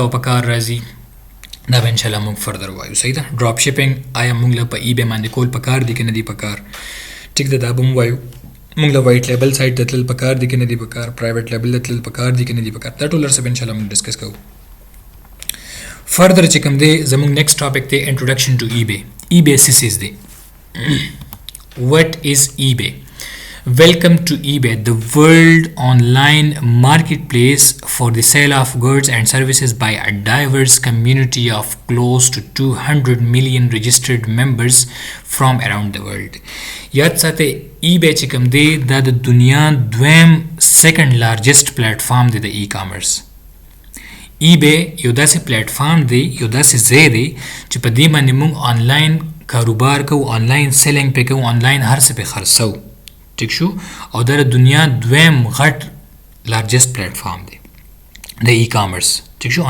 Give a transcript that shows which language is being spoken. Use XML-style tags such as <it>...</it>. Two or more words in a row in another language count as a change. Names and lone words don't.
<ps>په کار راځي دا به انشاءالله موږ فردر وایو صحیح ده</ps> <en>drop shipping</en> <ps>آیا موږ له په ای بی باندې کول په کار دي که نه دي په کار ټیک ده دا به وایو موږ له</ps> <en>white label site</en> <ps>ته تلل په کار دي که نه دي په کار</ps> <en>private label</en> <ps>ته تلل په کار دي که نه دي په کار دا ټول هر څه به انشاءالله موږ ډسکس کوو فردر چې کوم دی زموږ</ps> <en>next topic</en> <ps>دی</ps> <en>introduction to eBay</en> <ps>ای بی څه څیز دی</ps> <en>what is eBay? Welcome to eBay, the world online marketplace for the sale of goods and services by a diverse community of close to 200 million registered members from around the world.</en> <ps>یاد ساته eBay چې کوم دی دا د دنیا دویم</ps> <en>second largest platform</en> <ps>دی د ای کامرس eBay یو داسې پلیټفارم دی یو داسې ځای دی چې په دې باندې موږ آنلاین کاروبار کوو</ps> <en>online selling</en> <ps>پې کوو آنلاین هر څه پې خرڅو ټیک شو او دا د دنیا دویم غټ</ps> <en>largest platform</en> <ps>دی د ای کامرس ټیک شو</ps>